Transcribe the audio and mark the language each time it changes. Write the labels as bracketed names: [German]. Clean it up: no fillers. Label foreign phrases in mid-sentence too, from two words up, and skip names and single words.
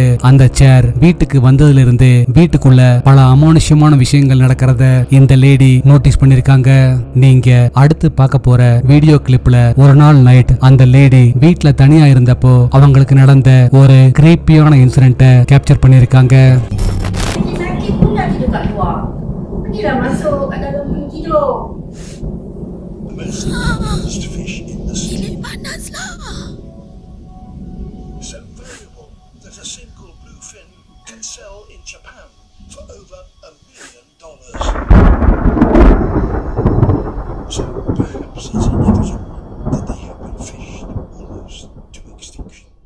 [Tamil] அந்த சேர் வீட்டுக்கு வந்ததுல இருந்து வீட்டுக்குள்ள பல அமானுஷ்யமான விஷயங்கள் நடக்கிறத இந்த [English] lady notice [Tamil] பண்ணிருக்காங்க. நீங்க அடுத்து பார்க்க போற [English] video clip [Tamil] ஒரு நாள் நைட் அந்த லேடி வீட்டுல தனியா இருந்தப்போ அவங்களுக்கு நடந்த ஒரு [English] creepy incident [Tamil] கேப்சர் பண்ணிருக்காங்க. [Malay] Sakit pun dah tidur kat luar. Pergilah masuk kat dalam room tidur. [English] Most fish in the sea. So valuable that a single bluefin can sell in Japan for over $1 million. So perhaps it's inevitable that they have been fished almost to extinction.